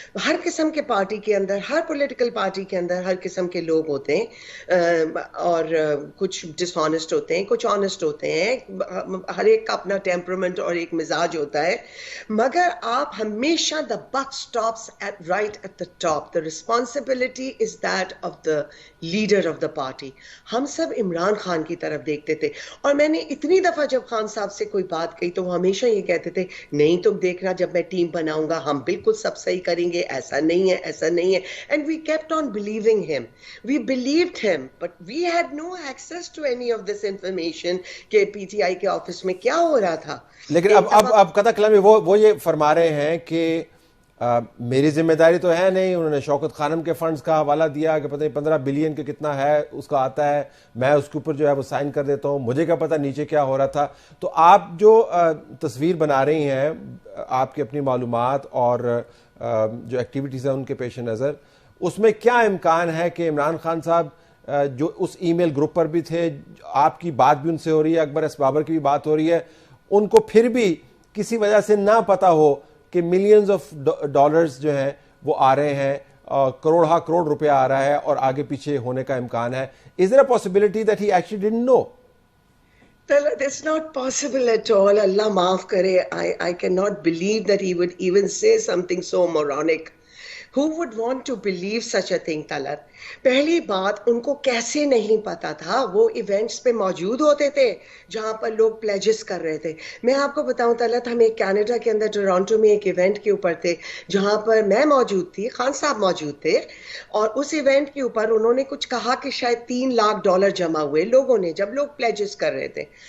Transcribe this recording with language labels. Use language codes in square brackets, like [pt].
[ur] ہر قسم کے پارٹی کے اندر, ہر پولیٹیکل پارٹی کے اندر ہر قسم کے لوگ ہوتے ہیں, اور کچھ کچھ ڈس آنےسٹ ہوتے ہیں, کچھ آنےسٹ ہوتے ہیں, ہر ایک کا اپنا ٹیمپرمنٹ اور ایک مزاج ہوتا ہے, مگر آپ ہمیشہ [en] the buck stops right at the top. The responsibility is that of the leader of the party. [ur] ہم سب عمران خان کی طرف دیکھتے تھے, اور میں نے اتنی دفعہ جب خان صاحب سے کوئی بات کہی تو وہ ہمیشہ یہ کہتے تھے نہیں تم دیکھنا جب میں ٹیم بناؤں گا ہم بالکل سب صحیح کریں گے, ایسا نہیں ہے, ایسا نہیں ہے. [en] And we kept on believing him. We believed him, but we had no access to any of this information [ur] کہ پی ٹی آئی کے آفس میں کیا ہو رہا تھا. لیکن اب قطع کلامی وہ یہ فرما رہے ہیں کہ میری ذمہ داری تو ہے نہیں, انہوں نے شوکت خانم کے فنڈز کا حوالہ دیا کہ پتہ نہیں 15 بلین کے کتنا ہے اس کا آتا ہے, میں اس کے اوپر جو ہے وہ سائن کر دیتا ہوں, مجھے کیا پتہ نیچے کیا ہو رہا تھا. تو آپ جو تصویر بنا رہی ہیں آپ کی اپنی معلومات اور جو ایکٹیویٹیز ہیں ان کے پیش نظر, اس میں کیا امکان ہے کہ عمران خان صاحب جو اس ای میل گروپ پر بھی تھے, آپ کی بات بھی ان سے ہو رہی ہے, اکبر ایس بابر کی بھی بات ہو رہی ہے, ان کو پھر بھی کسی وجہ سے نہ پتا ہو کہ ملینز آف ڈالرز جو ہیں وہ آ رہے ہیں, کروڑ روپیہ آ رہا ہے اور آگے پیچھے ہونے کا امکان ہے. [en] Is there a possibility that he actually didn't know? That's not possible at all. [ur] Allah maaf kare. [en] I cannot believe that he would even say something so moronic. Who would want to believe such a thing, Talat? [ur] پہلی بات ان کو کیسے نہیں پتا تھا, وہ events پہ موجود ہوتے تھے جہاں پر لوگ پلیجز کر رہے تھے. میں آپ کو بتاؤں طلعت, ہم ایک کینیڈا کے اندر ٹورانٹو میں ایک ایونٹ کے اوپر تھے جہاں پر میں موجود تھی, خان صاحب موجود تھے, اور اس ایونٹ کے اوپر انہوں نے کچھ کہا کہ شاید $3 جمع ہوئے لوگوں نے جب لوگ پلیجز کر رہے تھے.